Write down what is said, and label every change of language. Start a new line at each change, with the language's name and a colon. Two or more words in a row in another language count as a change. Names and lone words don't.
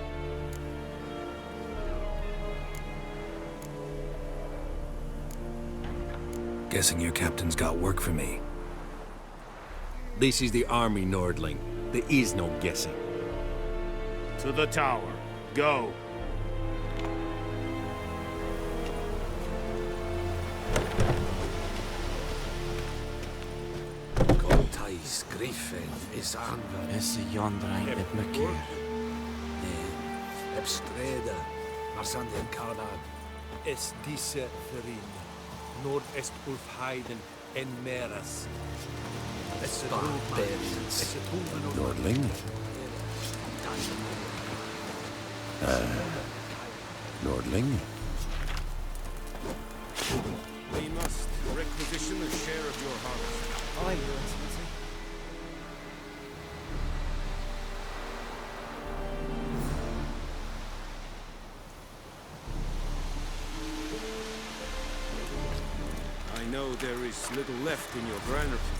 English: Guessing your captain's got work for me. This is the army, Nordling. There is no guessing. To the tower. Go. Godtais griffen is anven. Is Jondrein et Merkur. Ebstreda, Marsan den Karnad. Es diese Ferin. Nordest Ulfheiden en Meras. Es Barbarians. Nordling? Nordling? We must requisition a share of your harvest. Aye, Your Excellency. I know there is little left in your granary.